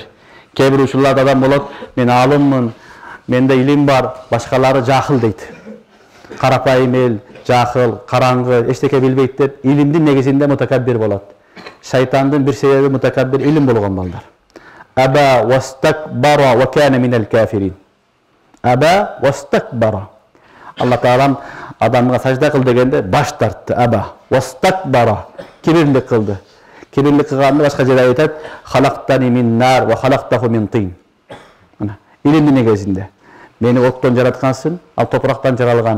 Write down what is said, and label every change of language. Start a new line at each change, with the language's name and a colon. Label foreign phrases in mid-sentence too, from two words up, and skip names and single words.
Kyrgyz: Кээ бир учурларда адам болот, мен алыммын, менде илим бар, башкалары жахыл дейт. Карапайым эл, жахыл, караңгы, эчтеке билбейт деп, илимдин негизинде мутакаббир болот. Шайтандын бир себеби мутакаббир илим болгон балдар.
Arabic: أبى واستكبر وكان من الكافرين. أبى واستكبر.
Kyrgyz: Алла Таалам адамга сажда кыл дегенде баш тартты.
Arabic: أبى واستكبر.
Kyrgyz: Кибирлик кылды. Кибирлик кылганды башка жерде айтат:
Arabic: خلقتني من نار وخلقته من طين.
Kyrgyz: Мына илимдин негизинде. Мени оттон жараткансың, ал топурактан жаралган.